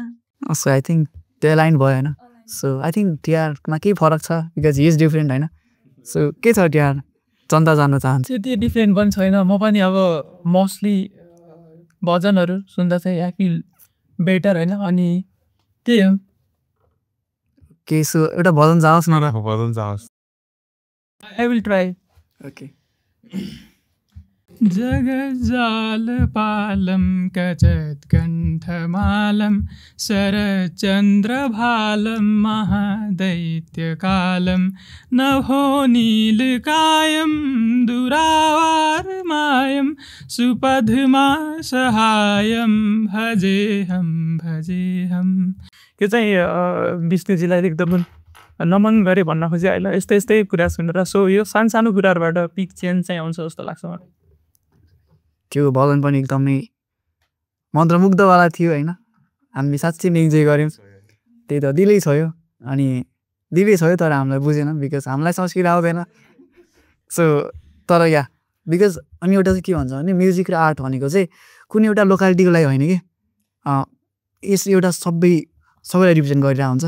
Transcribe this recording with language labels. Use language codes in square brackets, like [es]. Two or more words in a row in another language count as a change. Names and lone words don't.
[en] so I think [ne] त्यो लाइन भयो होइन सो आई थिङ्क टिआरमा केही फरक छ [en] because he is different [ne] होइन सो के छ टिआर जनता जान्न चाहन्छ त्यति डिफ्रेन्ट पनि छैन म पनि अब मोस्टली भजनहरू सुन्दा चाहिँ [en] I feel better [ne] होइन अनि त्यही हो के सो एउटा भजन जाओस् न र भजन जाओस् [en] I will try ओके [sa] जगजालपालं कचत्कण्ठमालं शरचन्द्रभालं महादैत्यकालं नभोनीलकायं दुरावारमायं सुपद्मा सहायं [ne] भजेहं त्यो चाहिँ विष्णुजीलाई एकदम नमन गरे भन्न खोजेँ होइन यस्तै यस्तै कुरा सुनेर सो यो सानो कुराहरूबाट [en] peak change [ne] चाहिँ आउँछ जस्तो लाग्छ मलाई त्यो भजन पनि एकदमै मन्त्रमुग्धवाला थियो होइन हामीले साँच्चै नै इन्जोय गऱ्यौँ त्यही त दिलै छोयो अनि दिलै छोयो तर हामीलाई बुझेन बिकज हामीलाई संस्कृत आउँदैन सो तर या बिकज अनि एउटा चाहिँ के भन्छ भने म्युजिक र आर्ट भनेको चाहिँ कुनै एउटा लोकालिटीको लागि होइन कि यस एउटा सबैलाई रिप्रेजेन्ट गरिरहेको हुन्छ